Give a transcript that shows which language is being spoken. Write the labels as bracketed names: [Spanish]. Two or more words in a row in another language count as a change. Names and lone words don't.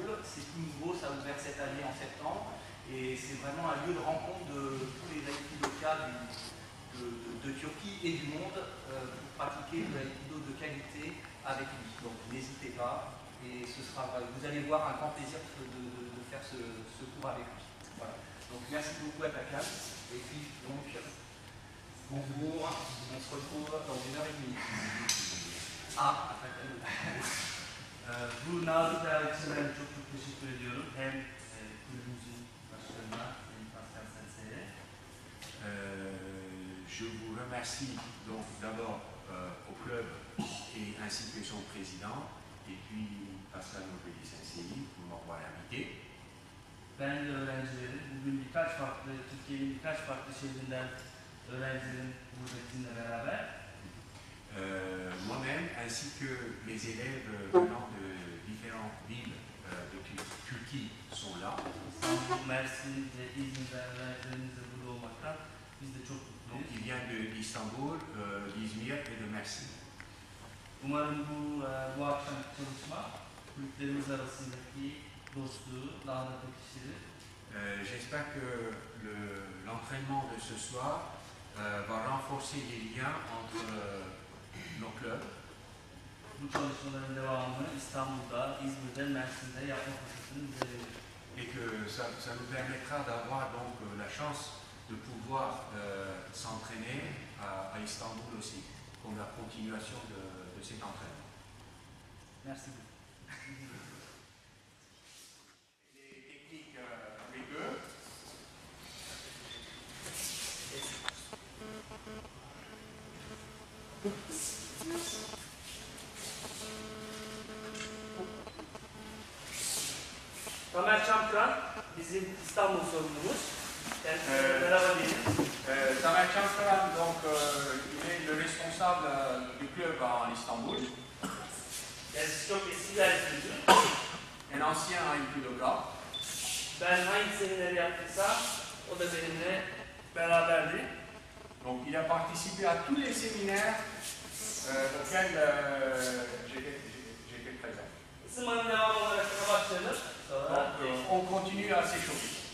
[French] C'est tout nouveau, ça a ouvert cette année en septembre. Et c'est vraiment un lieu de rencontre de tous les Aikidokas de Turquie et du monde pour pratiquer de l'aïkido de qualité avec lui. Donc n'hésitez pas et vous allez voir un grand plaisir de faire ce cours avec lui. Voilà. Donc merci beaucoup à Atakan. Et puis donc bonjour, on se retrouve dans 1h30. Ah, [Turkish] Bu nazik davetçilerine çok teşekkür ediyorum. Hem kulübümüzün başkanına hem Pascal Sensei'ye. [French] Je vous remercie donc d'abord au club et ainsi que son président et puis Pascal Sensei pour m'avoir invité. [Turkish] Ben de öğrencileri, bugün Türkiye'nin birkaç farklı şehrinden öğrencilerin burada bizimle beraber. [French] Moi-même ainsi que les élèves venant de différentes villes de Turquie sont là. [Turkish] İstanbul, Mersin ve İzmir'den öğrencilerimiz de burada olmaktan biz de çok mutluyuz. [French] Donc il vient d'Istanbul, d'Izmir et de Mersin. [Turkish] Umarım bu akşamki çalışma kulüplerimiz arasındaki dostluğu daha da pekiştirir. [French] J'espère que l'entraînement de ce soir va renforcer les liens entre nos clubs. [Turkish] Bu çalışmaların devamını İstanbul'da, İzmir'de, Mersin'de yapma fırsatını bize verir. [French] Et que ça nous permettra d'avoir donc la chance de pouvoir s'entraîner à Istanbul aussi, comme la continuation de cet entraînement. Merci beaucoup. Les techniques avec eux. [Turkish] Tamer Çamkıran, bizim İstanbul sorumlumuz. Merhaba diyelim. Tamer Çamkıran, [French] donc il est le responsable du club en Istanbul. [Turkish] Kendisi çok eski bir Aikidocu. [French] Un ancien Aikidoka. [Turkish] Ben hangi semineri yaptıysam o da benimle beraberdi. [French] Donc il a participé à tous les séminaires auxquels j'étais présent. [Turkish] Isınmanın devamı olarak başlayalım. Sonra [French] On continue à s'échauffer.